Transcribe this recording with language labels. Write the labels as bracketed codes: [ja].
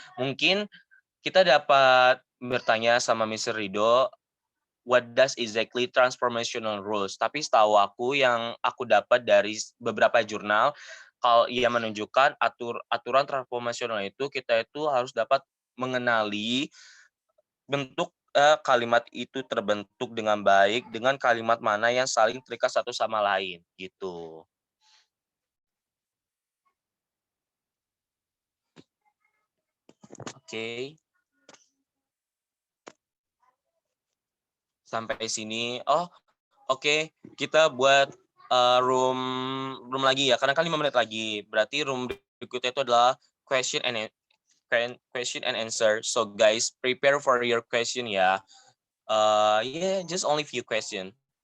[id] Mungkin kita dapat bertanya sama Mr. [en] Rido, what does exactly transformational rules? [id] Tapi setahu aku yang aku dapat dari beberapa jurnal, kalau ia menunjukkan aturan transformasional itu kita itu harus dapat mengenali bentuk kalimat itu terbentuk dengan baik dengan kalimat mana yang saling terikat satu sama lain gitu. Oke. Sampai sini. Oh, oke. Kita buat room lagi ya. Karena kan 5 menit lagi. Berarti room berikutnya itu adalah [en] question and answer. So guys, prepare for your question ya. Yeah, just only few question.